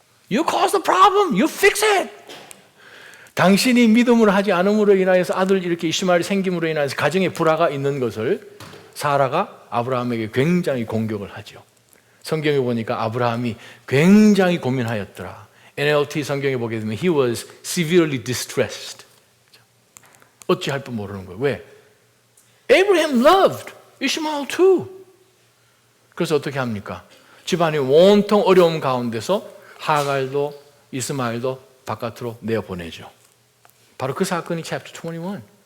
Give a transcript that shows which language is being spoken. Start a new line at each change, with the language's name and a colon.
English: You caused the problem. You fix it.
Korean: 당신이 믿음으로 하지 않음으로 인하여서 아들 이렇게 이시마엘이 생김으로 인하여서 가정에 불화가 있는 것을 사라가 아브라함에게 굉장히 공격을 하죠. 성경에 보니까 아브라함이 굉장히 고민하였더라.
English: NLT
Korean: 성경에 보게 되면
English: he was severely distressed.
Korean: 어찌할 줄 모르는 거예요. 왜?
English: Abraham loved Ishmael too.
Korean: 그래서 어떻게 합니까? 집안이 온통 어려움 가운데서 하갈도 이스마엘도 바깥으로 내어보내죠. 바로 그 사건이 chapter 21.